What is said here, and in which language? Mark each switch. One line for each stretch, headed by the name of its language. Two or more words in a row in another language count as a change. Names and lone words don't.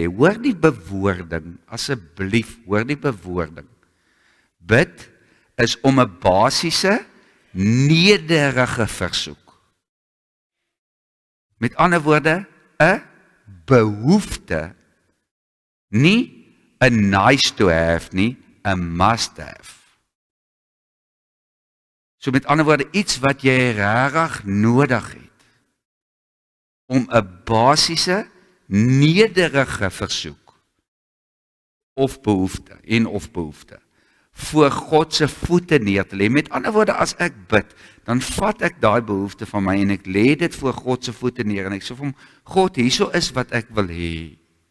Afrikaans: Hoor die bewoording, asseblief, hoor die bewoording. Bid is om 'n basiese, nederige versoek. Met ander woorde, 'n behoefte, nie 'n
English: nice to have
Afrikaans: nie, 'n
English: must have.
Afrikaans: So met ander woorde, iets wat jy regtig nodig het, om 'n basiese, nederige versoek, of behoefte, voor God se voete neer te lê. Met ander woorde, as ek bid, dan vat ek daai behoefte van my en ek lê dit voor God se voete neer en ek sê vir hom, God, hierso is wat ek wil hê.